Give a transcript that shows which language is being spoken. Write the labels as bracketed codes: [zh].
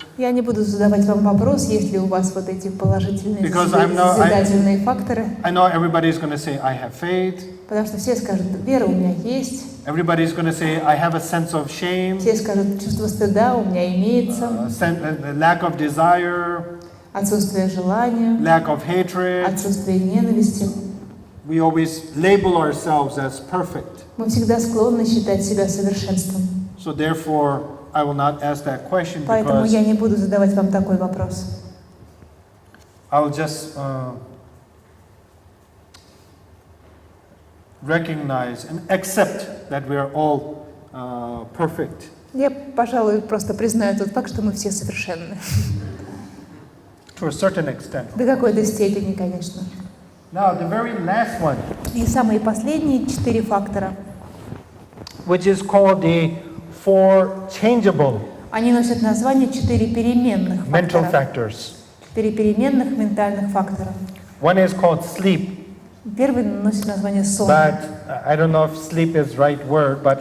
[ru] Я не буду задавать вам вопрос, есть ли у вас вот эти положительные созидательные факторы. [en] I know everybody's going to say, I have faith. [ru] Потому что все скажут, вера у меня есть. [en] Everybody's going to say, I have a sense of shame. [ru] Все скажут, чувство стыда у меня имеется. [en] Lack of desire. [ru] Отсутствие желания. [en] Lack of hatred. [ru] Отсутствие ненависти. [en] We always label ourselves as perfect. [ru] Мы всегда склонны считать себя совершенством. [en] So therefore, I will not ask that question, [ru] Поэтому [en] because [ru] я не буду задавать вам такой вопрос. [en] I'll just recognize and accept that we are all perfect. [ru] Я, пожалуй, просто признаю тот факт, что мы все совершенны. [en] To a certain extent. [ru] До какой-то степени, конечно. [en] Now, the very last one, [ru] И самые последние 4 фактора, [en] which is called the four changeable [ru] они носят название 4 переменных [en] mental [ru] фактора. [en] factors. [ru] 4 переменных ментальных фактора. [en] One is called sleep, [ru] Первый носит название сон. [en] but I don't know if sleep is right word, but